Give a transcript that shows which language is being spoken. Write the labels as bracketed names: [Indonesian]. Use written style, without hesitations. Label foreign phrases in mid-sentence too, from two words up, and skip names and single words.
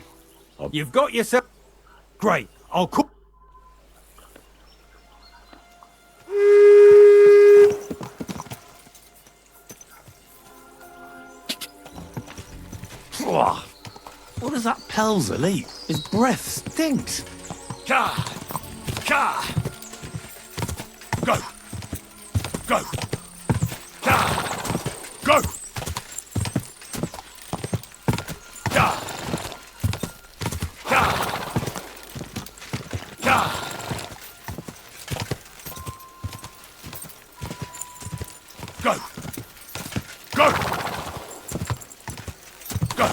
[English] You've got yourself... Great. I'll cook... What does that Pelzer eat? His breath stinks. Ka! Ka! Go! Go! Ka! Go! Ka! Ka! Ka! Go! Go! Go!